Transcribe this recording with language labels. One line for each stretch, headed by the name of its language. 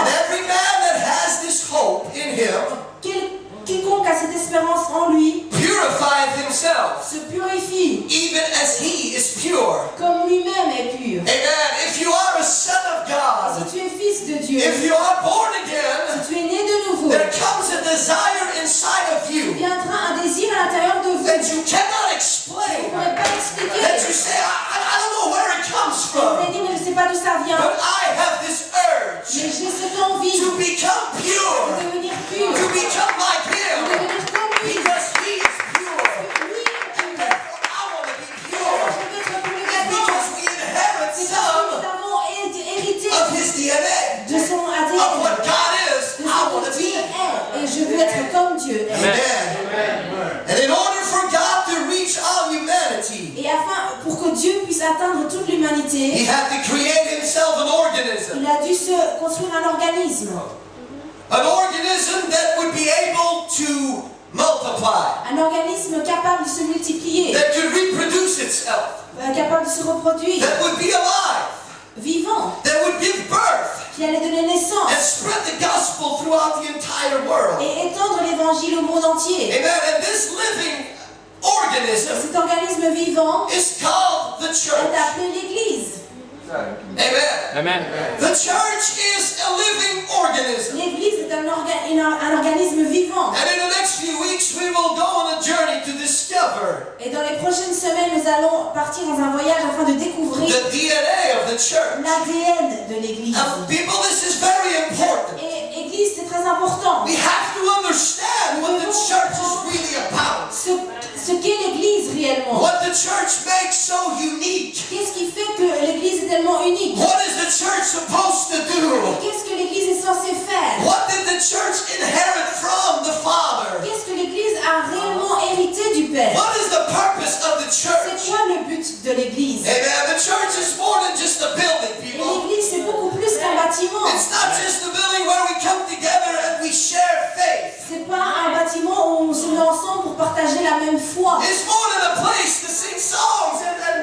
English: and every man that has this hope in him
French: Quiconque a cette espérance en lui
English: purifieth himself,
French: se purifie,
English: even as he is pure.
French: comme lui-même est pur.
English: Amen. If you are a son of God,
French: Si tu es fils de Dieu,
English: if you are born again,
French: si tu es né de nouveau,
English: there comes a desire inside of you
French: viendra un désir à l'intérieur de vous.
English: that you cannot
French: Vous ne
English: explain.
French: pourrez pas expliquer.
English: That you say, I don't know where it comes
French: Vous
English: from,
French: allez dire, mais je ne sais pas d'où ça vient.
English: but I have this urge
French: Mais j'ai cette envie
English: to become
French: de
English: pure,
French: devenir pur,
English: to become like
French: de
English: him,
French: devenir comme lui.
English: because he is pure.
French: Lui est pur.
English: Therefore, I want to be
French: Je
English: pure.
French: veux être comme lui
English: It's
French: maintenant.
English: because we inherit
French: C'est parce que
English: some
French: nous avons hérité
English: of his DNA,
French: de son
English: of
French: ADN,
English: what God is.
French: de
English: I want
French: que
English: to
French: Dieu
English: be.
French: est. Et je veux être comme Dieu est.
English: Amen. And in order for God to reach all humanity,
French: Et afin, pour que Dieu puisse atteindre toute l'humanité,
English: he had to create himself an organism.
French: il a dû se construire un organisme.
English: An organism that would be able to multiply,
French: Un organisme capable de se multiplier,
English: that could reproduce itself,
French: capable de se reproduire,
English: that would be alive,
French: vivant,
English: that would give birth
French: qui allait donner
English: and
French: naissance
English: spread the gospel throughout the entire world.
French: et étendre l'évangile au monde entier.
English: Amen. And this living organism
French: Cet organisme vivant
English: is called the
French: est
English: church.
French: appelé l'Église.
English: Amen.
French: Amen.
English: The church is a living organism.
French: L'Église est un organisme vivant.
English: And in the next few weeks, we will go on a journey to discover
French: Et dans les prochaines semaines, nous allons partir dans un voyage afin de découvrir
English: the DNA of the church.
French: l'ADN de l'Église.
English: People, this is very important.
French: Et Église, c'est très important.
English: We have to understand what the church is really about.
French: Ce qu'est l'Église réellement.
English: What the church makes so unique.
French: Qu'est-ce qui fait que l'Église est tellement unique?
English: What is the church supposed to do?
French: Qu'est-ce que l'Église est censée faire?
English: What did the church inherit from the Father?
French: Qu'est-ce que l'Église a réellement hérité du Père?
English: What is the purpose of the
French: C'est
English: church?
French: quoi le but de l'Église?
English: Amen. The church is more than just a building,
French: Et
English: people.
French: l'Église, c'est beaucoup plus qu'un bâtiment.
English: It's not just a building where we come together and we share faith.
French: C'est pas un bâtiment où on se met ensemble pour partager la même foi.
English: It's more than a place to sing songs and